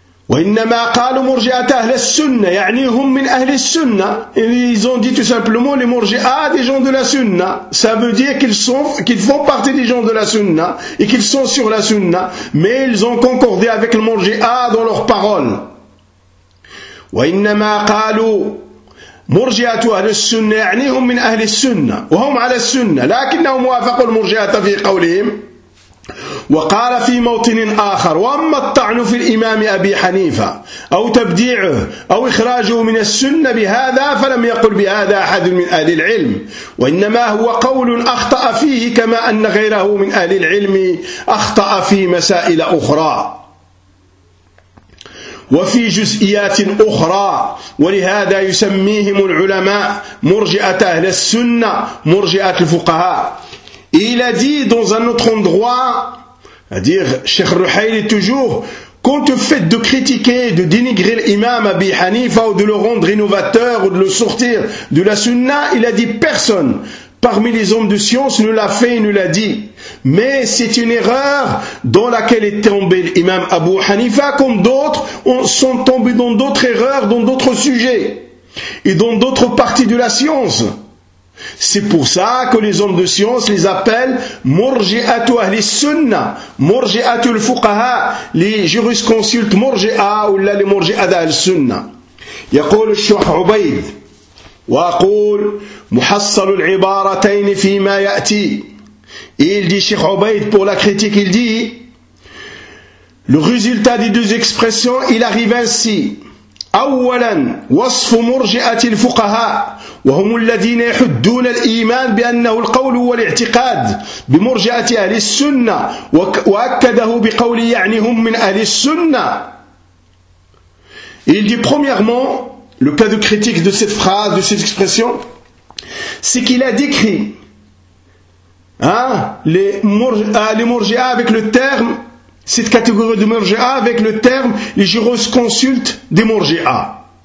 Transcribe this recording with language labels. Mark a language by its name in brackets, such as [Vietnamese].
[Arabic] Wa innama qalu murji'atu ahli sunna, yani hum min ahli sunna. [French] Ils ont dit tout simplement les murji'a des gens de la sunna. Ça veut dire qu'ils font partie des gens de la sunna et qu'ils sont sur la sunna, mais ils ont concordé avec le murji'a dans leurs paroles. [Arabic] Wa innama qalu مرجئة أهل السنة يعني هم من أهل السنة وهم على السنة لكنهم وافقوا المرجئة في قولهم. وقال في موطن آخر وأما الطعن في الإمام أبي حنيفة أو تبديعه أو إخراجه من السنة بهذا فلم يقل بهذا أحد من أهل العلم وإنما هو قول أخطأ فيه كما أن غيره من أهل العلم أخطأ في مسائل أخرى وفي جزئيات أخرى ولهذا يسميهم العلماء مرجئة أهل السنة مرجئة الفقهاء. [French] Et il a dit dans un autre endroit, c'est-à-dire Cheikh Ruhayli toujours, quand le fait de critiquer, de dénigrer l'imam Abi Hanifa ou de le rendre innovateur ou de le sortir de la sunna, il a dit personne parmi les hommes de science ne l'a fait et ne l'a dit. Mais c'est une erreur dans laquelle est tombé l'imam Abu Hanifa, comme d'autres sont tombés dans d'autres erreurs, dans d'autres sujets et dans d'autres parties de la science. C'est pour ça que les hommes de science les appellent Murji'atu Ahli Sunna, Murji'atu Al-Fuqaha, les jurisconsultes Murji'a ou là les Murji'a d'Ahli Sunna. [Arabic] Yaqul Cheikh Ubayd. وأقول محصل العبارتين فيما يأتي. [French] Il dit Cheikh Ubayd pour la critique, il dit le résultat des deux expressions, il arrive ainsi. [Arabic] أولا وصف مرجئة الفقهاء وهم الذين يحدون الإيمان بأنه القول والاعتقاد بمرجئة أهل السنة وأكده بقول يعني هم من أهل السنة. [French] Il dit premièrement, le cas de critique de cette phrase, de cette expression, c'est qu'il a décrit les murji'a avec le terme, cette catégorie de murji'a avec le terme les jurisconsultes des murji'a.